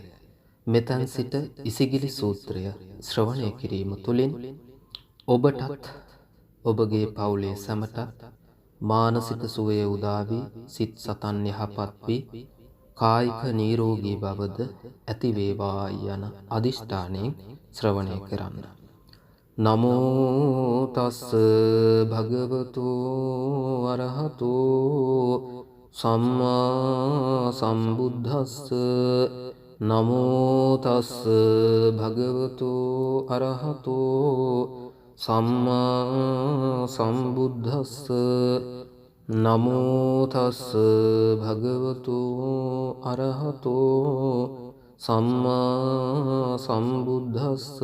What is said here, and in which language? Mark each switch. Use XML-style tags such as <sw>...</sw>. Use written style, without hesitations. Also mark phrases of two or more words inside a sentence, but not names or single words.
<si>මෙතන් සිට ඉසිගිලි සූත්‍රය ශ්‍රවණය කිරීම තුළින් ඔබටත් ඔබගේ පවුලේ සැමටත් මානසික සුවය උදා වී සිත් සතන් යහපත් වී කායික නිරෝගී බවද ඇති වේවා යන අදිෂ්ඨානයෙන් ශ්‍රවණය කරන්න.</si> <pi>නමෝ තස් භගවතු අරහතු සම්මා සම්බුද්දස්ස. නමෝ තස් භගවතු අරහතු සම්මා සම්බුද්දස්ස. නමෝ තස් භගවතු අරහතෝ සම්මා සම්බුද්දස්ස.</pi>